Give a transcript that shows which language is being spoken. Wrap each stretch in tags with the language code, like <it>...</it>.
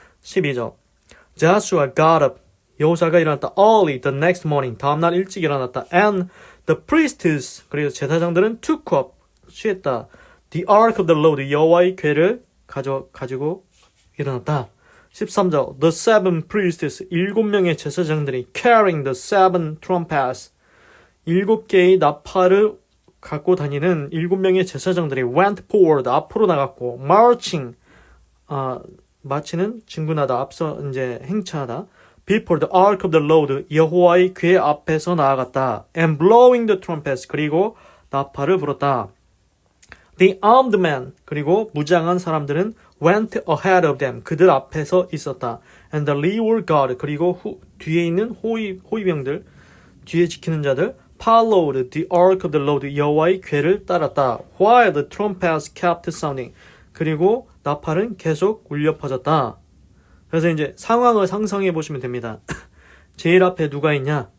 <ko>12절.</ko> <en>Joshua got up.</en> <ko>여호수아가 일어났다.</ko> <en>Early the next morning.</en> <ko>다음날 일찍 일어났다.</ko> <en>And the priests.</en> <ko>그리고 제사장들은</ko> <en>took up.</en> <ko>취했다.</ko> <en>The ark of the Lord.</en> <ko>여호와의 궤를 가지고 일어났다.</ko> <en>13절. The seven priests.</en> <ko>7명의 제사장들이</ko> <en>carrying the seven trumpets.</en> <ko>7개의 나팔을 갖고 다니는 7명의 제사장들이</ko> <en>went forward</en> <ko>앞으로 나갔고</ko> <en>marching</en> <ko>마치는 진군하다 앞서 이제 행차하다.</ko> <en>Before the ark of the Lord</en> <ko>여호와의 궤 앞에서 나아갔다.</ko> <en>And blowing the trumpets</en> <ko>그리고 나팔을 불었다.</ko> <en>The armed men</en> <ko>그리고 무장한 사람들은</ko> <en>went ahead of them</en> <ko>그들 앞에서 있었다.</ko> <en>And the rear guard</en> <ko>그리고 뒤에 있는 호위병들 뒤에 지키는 자들</ko> <en>followed the ark of the Lord</en> <ko>여호와의 궤를 따랐다.</ko> <en>While the trumpets kept sounding</en> <ko>그리고 나팔은 계속 울려 퍼졌다. 그래서 이제 상황을 상상해 보시면 됩니다. 제일 앞에 누가 있냐?</ko>